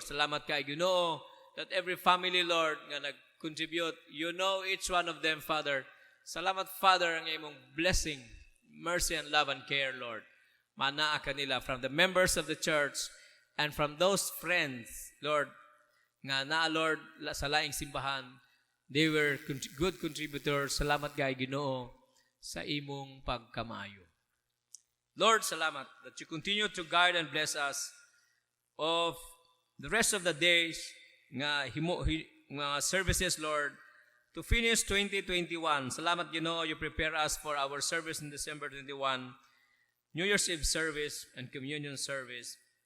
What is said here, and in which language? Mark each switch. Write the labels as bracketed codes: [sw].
[ceb] Salamat kay Ginoo, [en] that every family, Lord, [ceb] nga nag-contribute, [en] you know each one of them, Father. [ceb] Salamat, [en] Father, [ceb] ang imong [en] blessing, mercy, and love and care, Lord. [ceb] Manaa kanila [en] from the members of the church and from those friends, Lord, [ceb] nga naa, [en] Lord, [ceb] sa laing simbahan. [en] They were good contributors. [ceb] Salamat kay Ginoo sa imong pagkamayo. [en] Lord, [ceb] salamat [en] that you continue to guide and bless us of the rest of the days [ceb] nga [en] services, Lord, to finish 2021. [ceb] Salamat, Ginoo, [en] you prepare us for our service in December 21, New Year's Eve service and communion service.